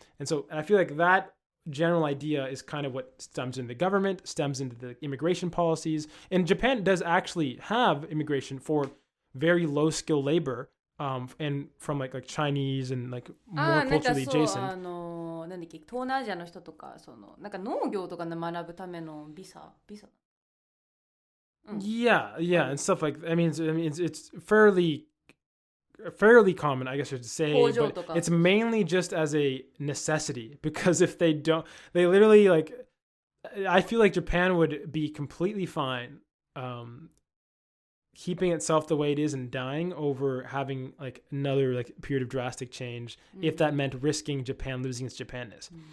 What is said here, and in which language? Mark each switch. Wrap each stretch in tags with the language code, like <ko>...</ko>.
<en>And so I feel like that general idea is kind of what stems in the government, stems into the immigration policies. And Japan does actually have immigration for very low skill labor, and from like Chinese and like more culturally adjacent.</en> <ja>なんだっけ、東南アジアの人とか、なんか農業とかで学ぶためのビザ。</ja> <en>Yeah, and stuff like that. I mean, it's fairly common, I guess I should say, but it's mainly just as a necessity, because if they don't, they literally, like, I feel like Japan would be completely fine keeping itself the way it is and dying over having like another like period of drastic change, if that meant risking Japan losing its Japanness.</en>